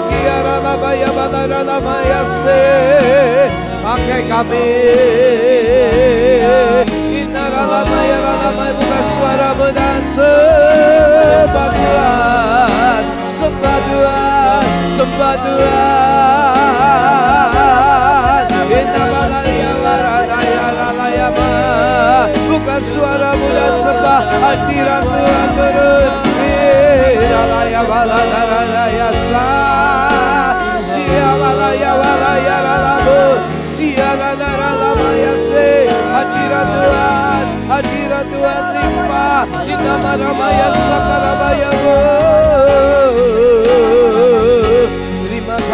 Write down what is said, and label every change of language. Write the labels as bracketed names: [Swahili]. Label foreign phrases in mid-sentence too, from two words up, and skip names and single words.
[Indonesian] Kiara labaya balara lamaya se. Pakai kami. Inara lamaya lamaya, buka suaramu dan sembah Tuhan, sembah Tuhan, sembah Tuhan. Inabalaya waradaya ralaya ma. Buka suaramu dan sembah, hadirat Tuhan turun. Ralaya waladaya sa. Sia walaya walaya ralamu. Sia ralalamaya se. Hadirat Tuhan limpah. Inama ramaya sakarabaya.